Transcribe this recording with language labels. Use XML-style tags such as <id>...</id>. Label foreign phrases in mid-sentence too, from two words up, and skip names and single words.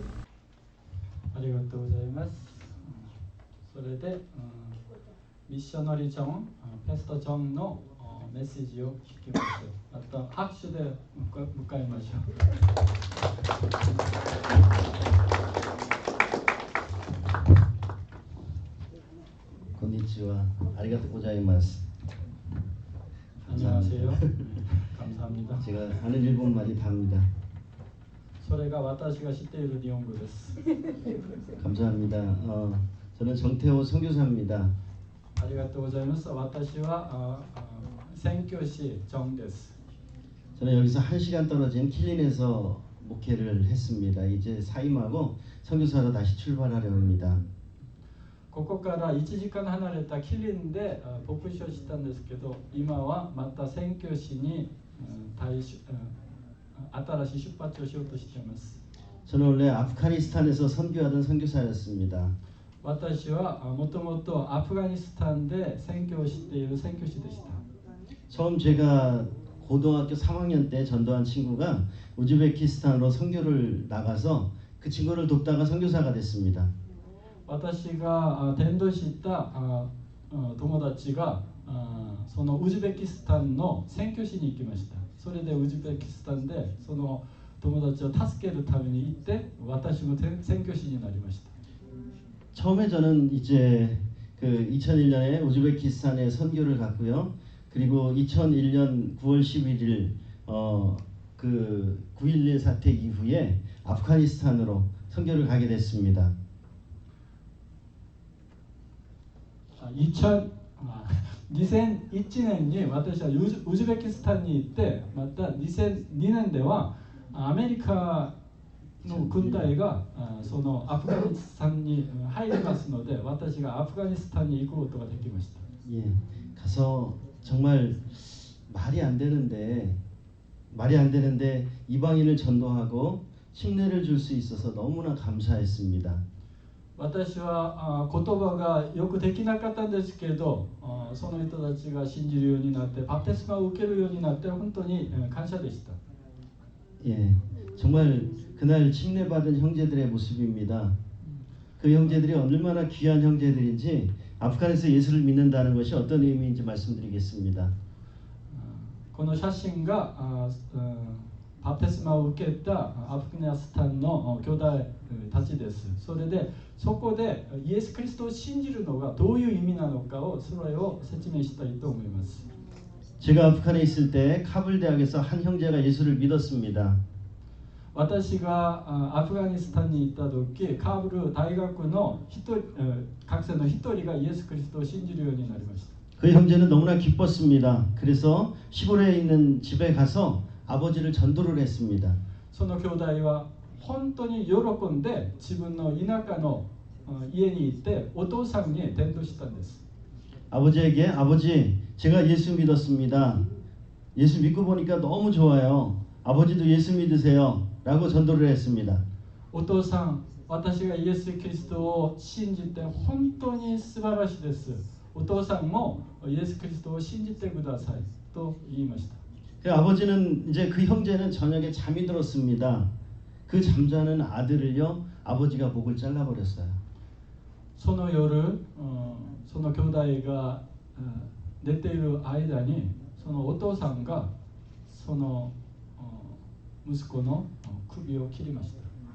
<ja>ありがとうございます。それで、ミッショナリージョン、ペストジョンのメッセージを聞きましょう。また拍手で迎えましょう。こんにちは。ありがとうございます.</ja> <ko>안녕하세요. 감사합니다. 제가 아는 일본말이 답니다.</ko> <ja>それが私が知っている日本語です。</ja> <ko>감사합니다. 저는 정태호 선교사입니다.</ko> <ja>ありがとうございます。私は宣教師ジョンです。</ja> <ko>저는 여기서 1시간 떨어진 킬린에서 목회를 했습니다. 이제 사임하고 선교사로 다시 출발하려 합니다.</ko> <ja>ここから1時間離れたキリンで牧師をしたんですけど、今はまた宣教師に新しい出発をしようとしています。</ja> <ko>저는 원래 아프가니스탄에서 선교하던 선교사였습니다.</ko> <ja>私はもともとアフガニスタンで宣教をしている宣教師でした。</ja> <ko>처음 제가 고등학교 3학년 때 전도한 친구가 우즈베키스탄으로 선교를 나가서 그 친구를 돕다가 선교사가 됐습니다.</ko> <ja>私が伝道した友達がそのウズベキスタンの宣教師に行きました。それでウズベキスタンでその友達を助けるために行って私も宣教師になりました。</ja> <ko>처음에 저는 이제 그 2001년에 우즈베키스탄에 선교를 갔고요. 그리고 2001년 9월 11일 그 9.11 사태 이후에 아프가니스탄으로 선교를 가게 됐습니다.</ko> <ja>2001 年に私はウズベキスタンに行って、また2002年ではアメリカの軍隊がそのアフガニスタンに入りますので、私がアフガニスタンに行くことができました。</ja> <ko>예, 가서 정말 말이 안 되는데 이방인을 전도하고 침례를 줄 수 있어서 너무나 감사했습니다.</ko> <ja>私は言葉がよくできなかったんですけど、その人たちが信じるようになってバプテスマを受けるようになって本当に感謝でした。</ja> <ko>예, 정말 그날 침례받은 형제들의 모습입니다. 그 형제들이 얼마나 귀한 형제들인지 아프간에서 예수를 믿는다는 것이 어떤 의미인지 말씀드리겠습니다.</ko> <ja>この写真がバプテスマを受けたアフガニスタンの兄弟たちです。それでそこでイエス・キリストを信じるのがどういう意味なのかをそれを説明したいと思います。</ja> <ko>제가 아프간에 있을 때 카불 대학에서 한 형제가 예수를 믿었습니다.</ko> <ja>私がアフガニスタンに行った時、カブル大学の学生の一人がイエス・キリストを信じるようになりました。</ja> <ko>그 형제는 너무나 기뻤습니다. 그래서 시골에 있는 집에 가서 아버지를 전도를 했습니다.</ko> <ja>その兄弟は本当に喜んで自分の田舎の家に行ってお父さんに伝道したんです。</ja> <ko>아버지에게 아버지 제가 예수 믿었습니다. 예수 믿고 보니까 너무 좋아요. 아버지도 예수 믿으세요. 라고 전도를 했습니다.</ko> <ja>お父さん、私がイエス・キリストを信じて本当に素晴らしいです。お父さんもイエス・キリストを信じてくださいと言いました。</ja> <ko>그 아버지는 이제 그 형제는 저녁에 잠이 들었습니다. 그 잠자는 아들을요 아버지가 목을 잘라버렸어요.</ko> <ja>その夜、その兄弟が寝ている間にそのお父さんがその息子の首を切りました。</ja>